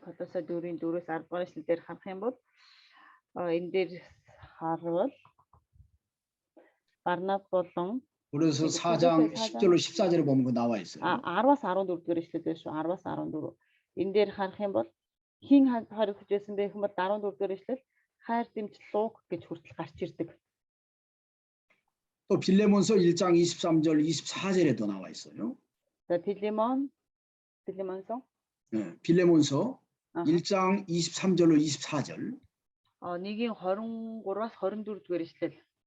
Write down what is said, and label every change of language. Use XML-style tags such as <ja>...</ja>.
<mn>Колоссе 4-ийн 4-өөс 10 дугаар эшлэлээр харах юм бол энэ дээр харвал Барнаб болон</mn> <ko>그래서 4장 10절로 14절에 보면 그 나와 있어요.</ko> <mn>10-аас 14 дугаар эшлэлээр шүү. 10-аас 14. Энэ дээр харах юм бол хин хоригдож байсан бэ гэм бол 14 дугаар эшлэл хайр дэмж Лук гэж хүртэл гарч ирдэг.</mn> <ko>또 빌레몬서 1장 23절 24절에도 나와 있어요.</ko> <mn>За 빌레몬서</mn> <ko>네, 빌레몬서 1장 23절로 24절.</ko> <mn>1-ийн 23-аас 24 дугаар эшлэл.</mn>